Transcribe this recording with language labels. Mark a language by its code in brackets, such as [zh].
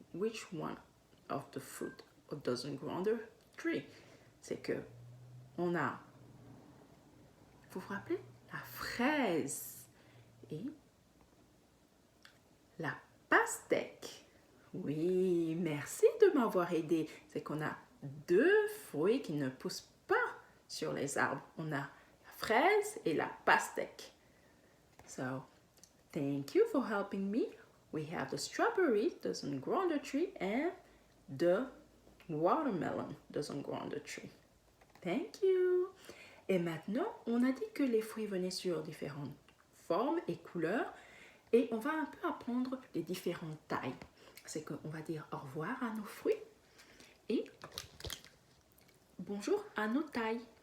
[en] Which one of the fruit doesn't grow on the tree? [fr] C'est que on a, vous vous rappelez, la fraise et la pastèque. Oui, merci de m'avoir aidé. C'est qu'on a deux fruits qui ne poussent pas sur les arbres. On a la fraise et la pastèque. [en] So, thank you for helping me. We have the strawberry doesn't grow on the tree and the watermelon doesn't grow on the tree. Thank you. [fr] Et maintenant, on a dit que les fruits venaient sur différentes formes et couleurs. Et on va un peu apprendre les différentes tailles. C'est qu'on va dire au revoir à nos fruits et bonjour à nos tailles.